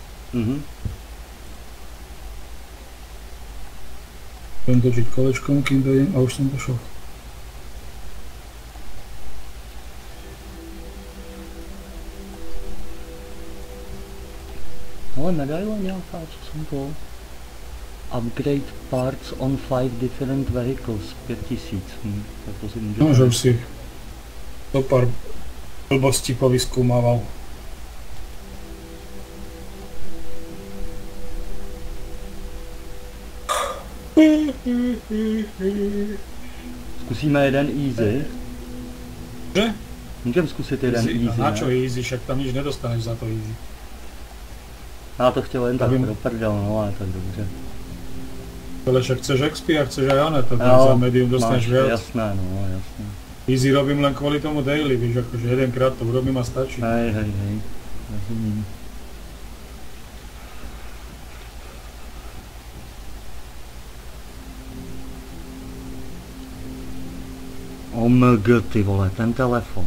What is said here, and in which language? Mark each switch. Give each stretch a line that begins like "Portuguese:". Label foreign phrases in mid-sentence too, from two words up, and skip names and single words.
Slovak: Budem točiť kolečkom, kým dojdem a už som došel.
Czech: Ale medaile nějaká, co jsem to?
English: Upgrade parts on 5 different vehicles, 5000.
Czech: Tak to si můžete...
Slovak: No, že už si to pár blbostí povyskúmával.
Czech: Zkusíme jeden easy. Že? Můžeme zkusit jeden easy,
Slovak: a na čo easy, však tam nič nedostaneš za to easy.
Czech: Já to chtěl jen tak pro prdel, no ale tak dobře.
Slovak: Ale však chceš XP a chceš aj one, tak za medium dostaneš viac. Jasné, no jasné. Easy robím len kvôli tomu daily, víš, akože jedenkrát to urobím a stačí.
Czech: Hej, rozumím. OMG, ty vole, ten telefon.